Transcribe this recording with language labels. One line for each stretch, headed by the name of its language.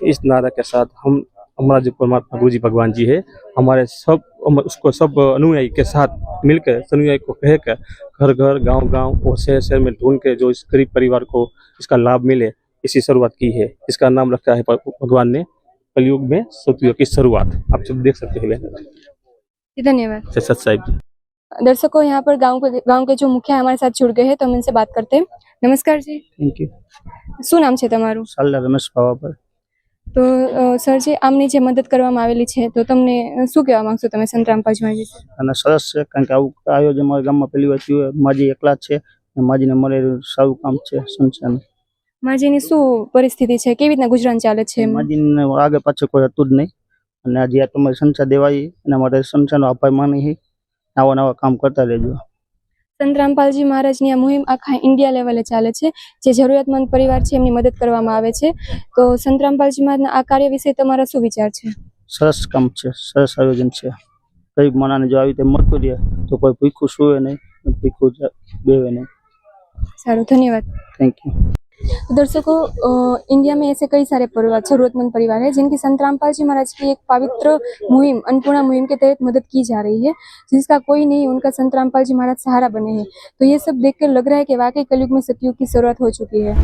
Hindi: इस नारा के साथ हमारा जो परमात्मा गुरु जी भगवान जी है, हमारे सब अनुयायी के साथ मिलकर, अनुयायी को कहकर घर घर गांव गांव और शहर शहर में ढूंढ के जो इस गरीब परिवार को इसका लाभ मिले, इसी शुरुआत की है। इसका नाम रखा है भगवान ने कलयुग में सतयुग की शुरुआत। आप सब देख सकते हैं। धन्यवाद। सत साहिब जी। दर्शकों, यहाँ पर गांव के जो मुखिया हमारे साथ जुड़ गए हैं, तो हम इनसे बात करते हैं। नमस्कार जी।
English: Thank you.
Gujarati: શું નામ છે તમારું? સાલા રમેશ પાવાપર। તો સરજી, આમની જે મદદ કરવામાં આવેલી છે, તો તમને શું કહેવા માંગશો તમે સંત રામપાલ જી વિશે? અને સરસ છે, કારણ કે આવું આયોજન અમારા ગામમાં પહેલી વાર થયું. માજી એકલા જ છે અને માજીને મળે સારું કામ છે સંસ્થાનું. માજીની શું પરિસ્થિતિ છે, કેવી રીતના ગુજરાન ચાલે છે? માજીને આગળ પાછળ કોઈ હતું જ નહીં, અને આજે આ તમારી સંસ્થા દેવાઈ એના માટે સંસ્થાનો આભાર માની છે. આવા નવા કામ કરતા રહેજો. સંત રામપાલજી મહારાજની આ મુહિમ આખા ઇન્ડિયા લેવલે ચાલે છે. જે જરૂરિયાતમંદ પરિવાર છે એમની મદદ કરવામાં આવે છે. તો સંત રામપાલજી મહારાજના આ કાર્ય વિશે તમારા શું વિચાર છે? સરસ કામ છે, સરસ આયોજન છે. ગરીબ માણસને જો આવી રીતે મળતું રહે તો કોઈ ભૂખ્યું સુવે નહીં, ભૂખ્યું બેવે नहीं।
Hindi: सारू, धन्यवाद।
English: Thank you.
Hindi: तो दर्शकों, इंडिया में ऐसे कई सारे परिवार, जरूरतमंद परिवार है जिनकी संत रामपाल जी महाराज की एक पवित्र मुहिम, अन्नपूर्णा मुहिम के तहत मदद की जा रही है, जिसका कोई नहीं, उनका संत रामपाल जी महाराज सहारा बने हैं। तो ये सब देखकर लग रहा है कि वाकई कलयुग में सतयुग की शुरुआत हो चुकी है।